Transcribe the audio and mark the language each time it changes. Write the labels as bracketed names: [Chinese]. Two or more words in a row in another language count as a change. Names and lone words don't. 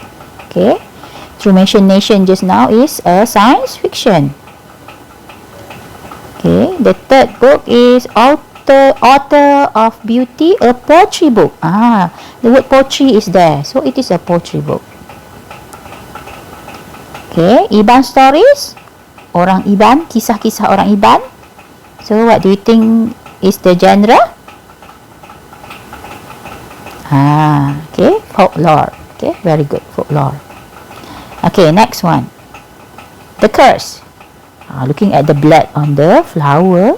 [English] Okay, Truemation Nation just now is a science fiction. Okay, the third book is Author of Beauty, a poetry book. The word poetry is there, so it is a poetry book. Okay, Iban Stories, [Malay] orang Iban, kisah-kisah orang Iban. [English] So what do you think is the genre? Okay, folklore. Okay, very good, folklore. Okay, next one, The Curse. Looking at the blood on the flower.